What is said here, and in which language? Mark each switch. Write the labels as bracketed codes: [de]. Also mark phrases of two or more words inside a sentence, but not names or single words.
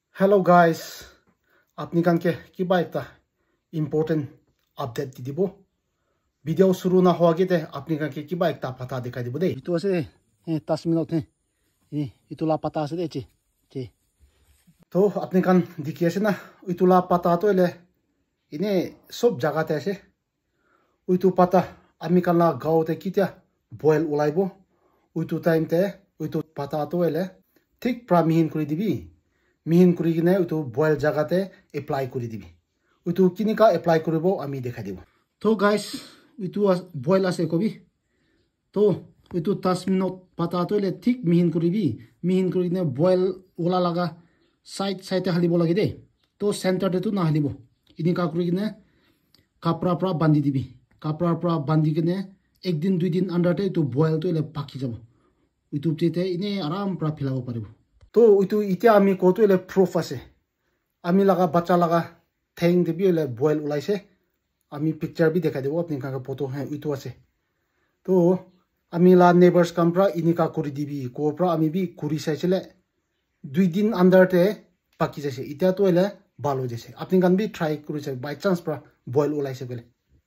[en] Hello guys, [nag] apni kan ke kiba ekta important update di dibo. Video shuru na howa ge de apni kan ke kiba ekta pata dikhai dibo de. Itu ase 10 minute hai. Itu la pata ase de che. To apni kan dikhi ase na itu la pata to ele ine sob jaga te ase. Itu pata ami kan la gao te kitya boil ulaibo. Itu time te itu pata to ele thik pra mihin kuri dibi. Mihin kuri kine utu boil jagate apply kuri dibi. Utu kinika apply kuribo ami dekha dibo. To guys, utu boil ase kobi. To utu 10 minute pata to le thik mihin kuribi. Mihin kuri kine boil ola laga side halibo lagi de. To center de tu na halibo. Inika kuri kine kapra pra bandi dibi. Kapra pra bandi kine ek din 2 din under te tu boil to le paki jabo. Utu te ine aram pra philabo paribo. To itu itia ami ko to le proof ase ami laga bacha laga theng de bi le boil ulaise ami picture bi dekha debo apni ka photo hai itu ase to ami la neighbors kampra inika kuri dibi ko pra ami bi kuri saisele 2 din under te paki jase itia to le balo jase apni kan bi try kuri se [en] by chance [nag] pra boil ulaise bele